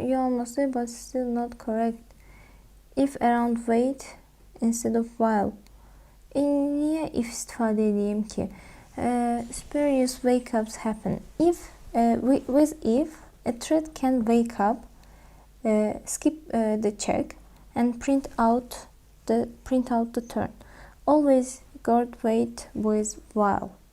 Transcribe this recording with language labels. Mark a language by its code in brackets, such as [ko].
[tr] İyi olması [en] but still not correct. If around wait instead of while. [az] Niye if istifadə edeyim ki? [en] Spurious wake ups happen. If with if a thread can wake up, skip the check and print out the turn. Always guard wait with while.